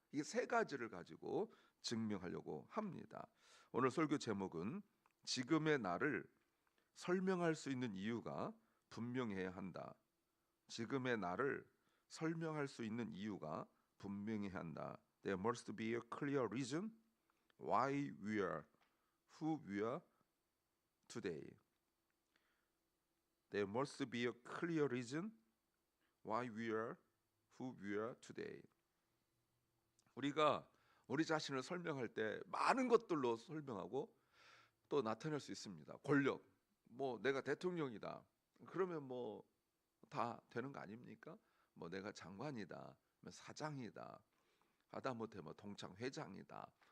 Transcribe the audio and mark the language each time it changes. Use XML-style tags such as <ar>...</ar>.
<ko>이 3가지를 가지고 증명하려고 합니다. 오늘 설교 제목은 지금의 나를 설명할 수 있는 이유가 분명해야 한다. 지금의 나를 설명할 수 있는 이유가 분명해야 한다.</ko> <en>There must be a clear reason why we are who we are today. There must be a clear reason why we are who we are today.</en> <ko>우리가 우리 자신을 설명할 때 많은 것들로 설명하고 또 나타낼 수 있습니다. 권력, 뭐 내가 대통령이다. 그러면 뭐 다 되는 거 아닙니까? 뭐 내가 장관이다, 사장이다, 하다못해 뭐 동창 회장이다.</ko>